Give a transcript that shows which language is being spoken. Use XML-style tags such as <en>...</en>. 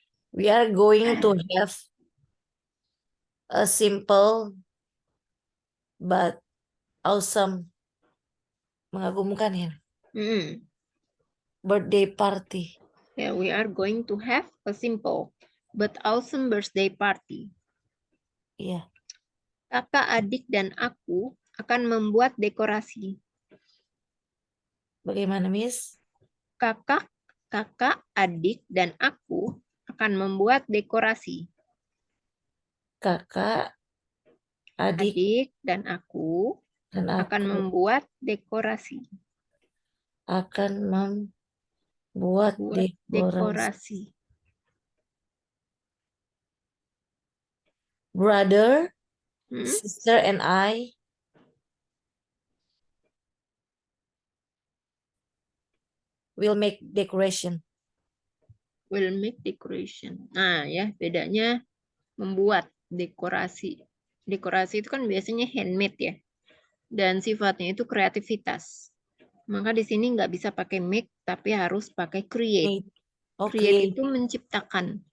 <en>We are going to have a simple but awesome,</en> <id>mengagumkan ya,</id> <en>birthday party. Yeah, we are going to have a simple but awesome birthday party.</en> <id>Iya. Kakak, adik, dan aku akan membuat dekorasi. Bagaimana, Miss? Kakak, adik, dan aku akan membuat dekorasi. Kakak, adik, dan aku akan aku membuat dekorasi. akan membuat dekorasi.</id> <en>Brother, sister, and I will make decoration. Will make decoration.</en> <id>Nah ya, bedanya membuat dekorasi. Dekorasi itu kan biasanya handmade ya. dan sifatnya itu kreativitas. Maka di sini nggak bisa pakai make, tapi harus pakai create.</id> <en>Create. Oh, Create create.</en> <id>itu menciptakan.</id>